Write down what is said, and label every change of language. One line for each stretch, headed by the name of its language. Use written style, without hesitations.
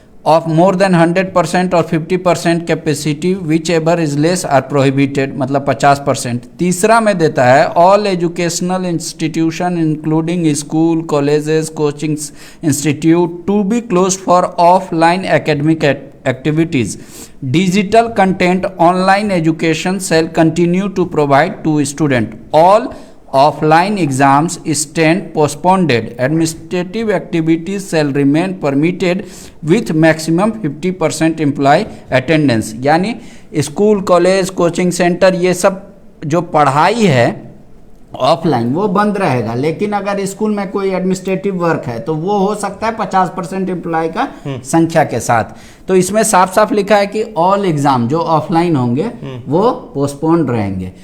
English: of more than 100% और 50% capacity whichever is less are prohibited,
Hindi: मतलब
English: 50%।
Hindi: तीसरा में देता है
English: All educational institution including school, colleges, coaching institute to be close for offline academic activities. Digital content online education shall continue to provide to student. All offline exams stand postponed. Administrative activities shall remain permitted with maximum 50% employee attendance.
Hindi: यानी school, college, coaching centre, ये सब जो पढ़ाई है offline वो बंद रहेगा, लेकिन अगर स्कूल में कोई एडमिनिस्ट्रेटिव वर्क है तो वो हो सकता है 50% एम्प्लॉय का संख्या के साथ। तो इसमें साफ साफ लिखा है कि ऑल एग्जाम जो ऑफलाइन होंगे वो पोस्टपोन्ड रहेंगे,